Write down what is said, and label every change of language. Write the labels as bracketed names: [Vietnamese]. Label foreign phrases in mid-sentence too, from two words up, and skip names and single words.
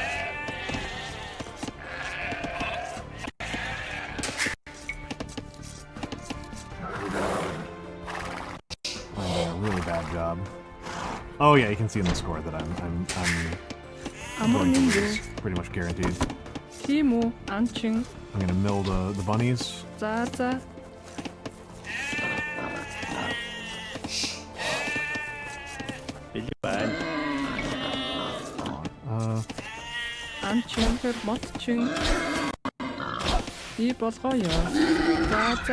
[English] I'm doing a really bad job. Oh yeah, you can see in the score that I'm going to lose, pretty much guaranteed. [Mongolian] Тийм үү? Анчин. [English] I'm gonna mill the bunnies. [Mongolian] За за. Бэлэг байна. Анчин хэр модчин. Би болгоё. За за.